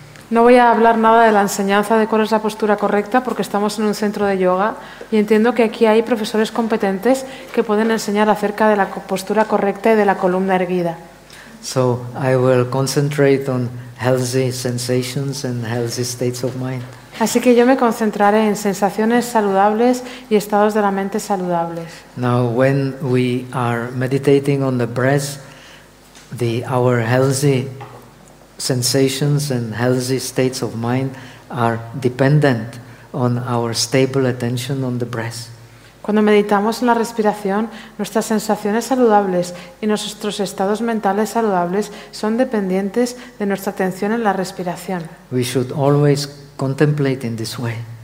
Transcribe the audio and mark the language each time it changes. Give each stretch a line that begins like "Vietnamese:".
Spanish: No voy a hablar nada de la enseñanza de cuál es la postura correcta, porque estamos en un centro de yoga y entiendo que aquí hay profesores competentes que pueden enseñar acerca de la postura correcta y de la columna erguida.
English: So I will concentrate on healthy sensations and healthy states of mind.
Spanish: Así que yo me concentraré en sensaciones saludables y estados de la mente saludables.
English: Now when we are meditating on the breath, our healthy sensations and healthy states of mind are dependent on our stable attention on the breath.
Spanish: Cuando meditamos en la respiración, nuestras sensaciones saludables y nuestros estados mentales saludables son dependientes de nuestra atención en la respiración.
English: We should always contemplate in this way.